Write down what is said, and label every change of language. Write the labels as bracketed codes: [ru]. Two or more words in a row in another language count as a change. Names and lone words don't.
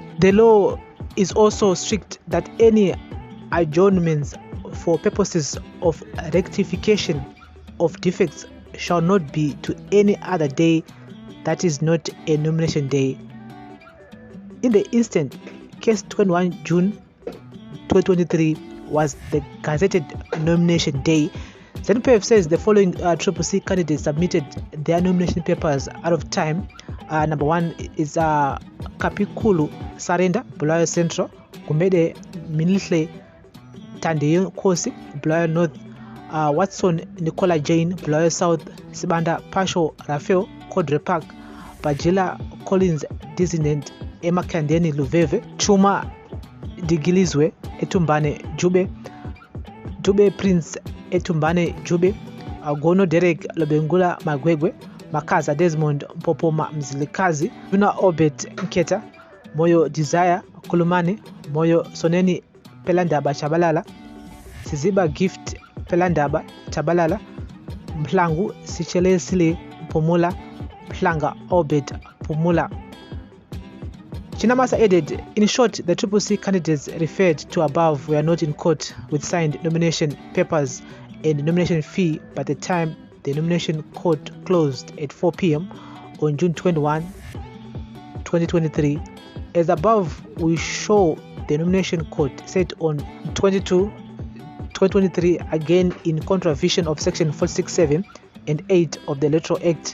[en] The law is also strict that any adjournments for purposes of rectification of defects shall not be to any other day that is not a nomination day. In the instant, case 21 June 2023 was the gazetted nomination day. Zanu PF says the following CCC candidates submitted their nomination papers out of time. Number 1 is Kapikulu Sarenda, Bulawayo Central, Kumede Minlihle Tandeyo Kosi, Bulawayo North, Watson Nicola Jane, Bulawayo South, Sibanda Pasho Rafael, Kodre Park, Bajila Collins Dissident, Emma Kandeni Luveve, Chuma Digilizwe Etumbane Jube, Dube Prince Etumbane Jube, Gono Derek Lobengula Magwegwe, Makaza Desmond Mpopoma Mzilikazi, Juna Obet Nketa, Moyo Desire Kulumani, Moyo Soneni Pelandaba Chabalala, Siziba Gift Pelandaba Chabalala, Mplangu Sichele Sile Pomula, Mplanga Obet Pomula. Chinamasa added, in short, the CCC candidates referred to above were not in court with signed nomination papers and nomination fee by the time the nomination court closed at 4 p.m. on June 21, 2023. As above, we show the nomination court set on 22, 2023, again in contravention of Section 467 and 8 of the Electoral Act.